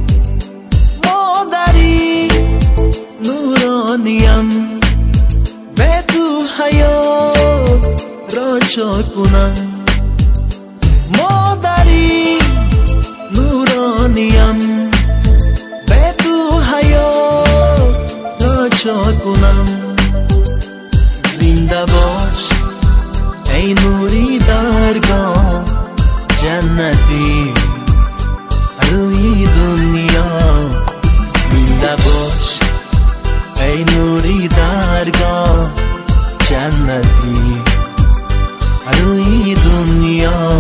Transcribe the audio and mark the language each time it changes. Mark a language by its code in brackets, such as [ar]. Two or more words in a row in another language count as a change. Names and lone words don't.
[tg] Модари нурониям, бе ту ҳаётро чо кунам. Модари нурониям, бе ту ҳаётро чо кунам. Зинда бош [fa] ای نوری درگاه جنتی روی دنیا. زنده باش ای نوری درگاه جنتی روی دنیا.